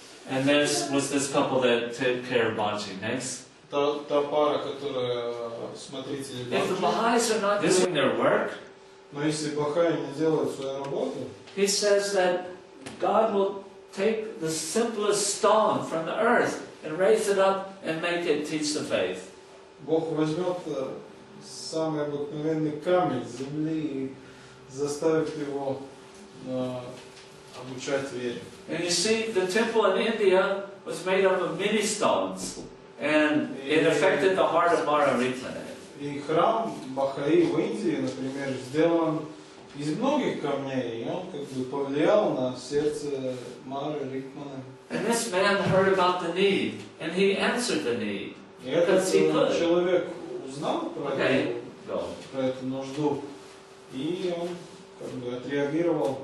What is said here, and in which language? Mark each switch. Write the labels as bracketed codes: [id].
[en] And there was this couple that took care of Baji. Next. [ru] Та пара, которая смотрители Баджи. [en] If the Baha'is are not doing their work, [ru] но если Бахаи не делают свою работу, [en] he says that God will take the simplest stone from the earth and raise it up and make it teach the faith. [ru] Бог возьмет самый обыкновенный камень с земли и заставит его обучать вере. [en] And you see, the temple in India was made up of many stones, and it affected the heart of Mara Rikmane. [ru] И храм Бахаи в Индии, например, сделан из многих камней, и он как бы повлиял на сердце Мары Рикмана. [en] And this man heard about the need, and he answered the need. [ru] И этот человек узнал про эту нужду, и он как бы отреагировал.